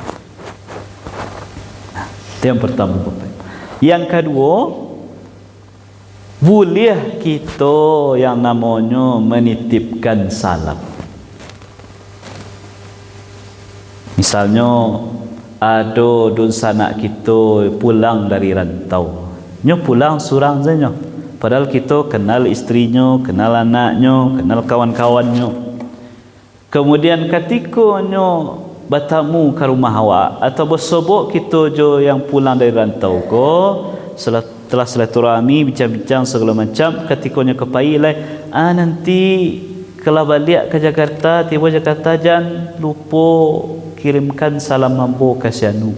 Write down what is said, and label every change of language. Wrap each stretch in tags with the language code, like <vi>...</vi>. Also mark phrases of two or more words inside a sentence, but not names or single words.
<id>Nah, itu yang pertama Bapak. Yang kedua, boleh kita yang namanya menitipkan salam. Misalnya ada dun sanak kita pulang dari rantau,</id> <min>nyo pulang surang</min> <id>saja, padahal kita kenal istrinya, kenal anaknya, kenal kawan-kawannya. Kemudian ketika nyo bertamu ke rumah awak atau</id> <min>bersobok kita jo</min> <id>yang pulang dari rantau ko, setelah silaturahmi bincang-bincang segala macam, ketika</id> <min>nyo kepai lah,</min> <id>nanti kalau balik ke Jakarta, tiba Jakarta jangan lupa kirimkan salam mambo kasianu.</id>